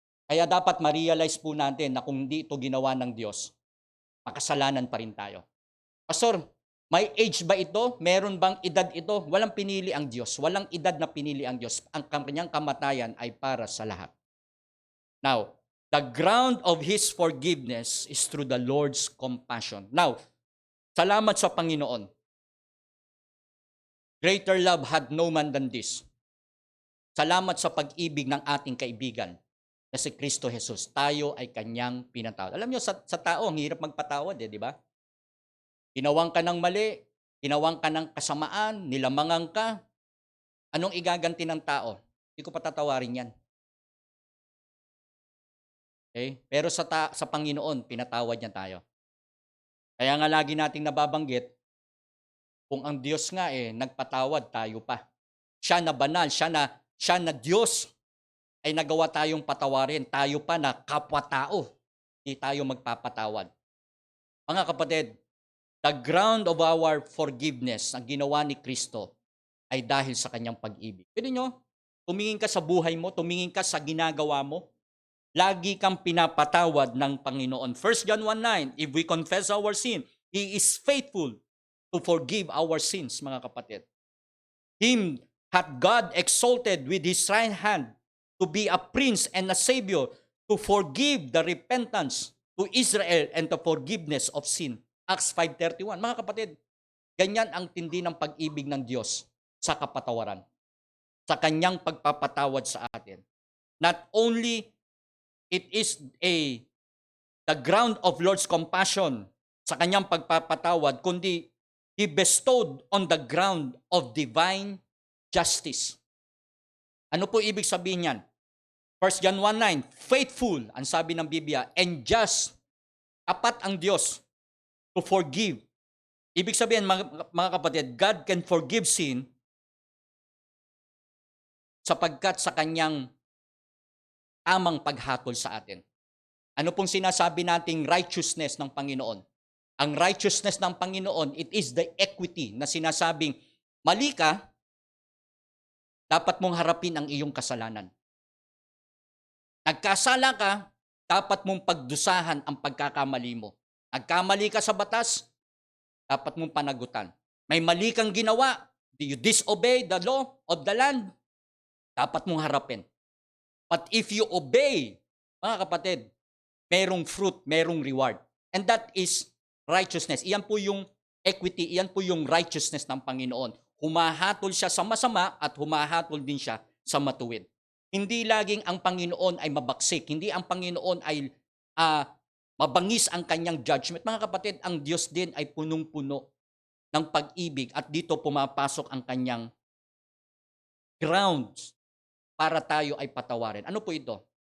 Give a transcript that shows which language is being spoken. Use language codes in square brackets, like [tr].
[tl] Kaya dapat ma-realize po natin na kung hindi ito ginawa ng Diyos, makasalanan pa rin tayo. Pastor, may age ba ito? Meron bang edad ito? Walang pinili ang Diyos. Walang edad na pinili ang Diyos. Ang kanyang kamatayan ay para sa lahat. [en] Now, the ground of His forgiveness is through the Lord's compassion. [tl] Now, salamat sa Panginoon. [en] Greater love had no man than this. [tl] Salamat sa pag-ibig ng ating kaibigan na si Kristo Jesus. Tayo ay kanyang pinatawad. Alam niyo, sa tao, ang hirap magpatawad, di ba? Ginawang ka ng mali, ginawang ka ng kasamaan, nilamangan ka. Anong igaganti ng tao? Hindi ko patatawarin yan. Okay? Pero sa Panginoon, pinatawad niya tayo. Kaya nga lagi nating nababanggit, kung ang Diyos nga nagpatawad, tayo pa. Siya na banal, siya na Diyos ay nagawa tayong patawarin. Tayo pa na kapwa-tao, hindi tayo magpapatawad. Mga kapatid, [en] the ground of our forgiveness, [tl] ang ginawa ni Kristo, ay dahil sa kanyang pag-ibig. Pwede nyo, tumingin ka sa buhay mo, tumingin ka sa ginagawa mo, lagi kang pinapatawad ng Panginoon. [en] 1 John 1:9, "If we confess our sin, He is faithful to forgive our sins," [tl] mga kapatid. [en] "Him hath God exalted with His right hand to be a prince and a savior, to forgive the repentance to Israel and the forgiveness of sin." Acts 5:31. [tl] Mga kapatid, ganyan ang tindi ng pag-ibig ng Diyos sa kapatawaran. Sa kanyang pagpapatawad sa atin. [en] Not only it is the ground of Lord's compassion [tl] sa kanyang pagpapatawad, [en] kundi He bestowed on the ground of divine justice. [tl] Ano po ibig sabihin yan? 1 John 1:9, faithful, ang sabi ng Biblia, and just, tapat ang Diyos [en] to forgive. [tl] Ibig sabihin, mga kapatid, [en] God can forgive sin [tl] sapagkat sa kanyang tamang paghatol sa atin. Ano pong sinasabi nating righteousness ng Panginoon? Ang righteousness ng Panginoon, [en] it is the equity [tl] na sinasabing, mali ka, dapat mong harapin ang iyong kasalanan. Nagkasala ka, dapat mong pagdusahan ang pagkakamali mo. Nagkamali ka sa batas, dapat mong panagutan. May mali kang ginawa, [en] you disobey the law of the land, [tl] dapat mong harapin. [en] But if you obey, [tl] mga kapatid, [en] merong fruit, merong reward. And that is righteousness. [tl] Iyan po yung equity, iyan po yung righteousness ng Panginoon. Humahatol siya sa masama at humahatol din siya sa matuwid. Hindi laging ang Panginoon ay mabaksik. Hindi ang Panginoon ay mabangis ang kanyang judgment. Mga kapatid, ang Diyos din ay punong-puno ng pag-ibig at dito pumapasok ang kanyang grounds para tayo ay patawarin. Ano po ito?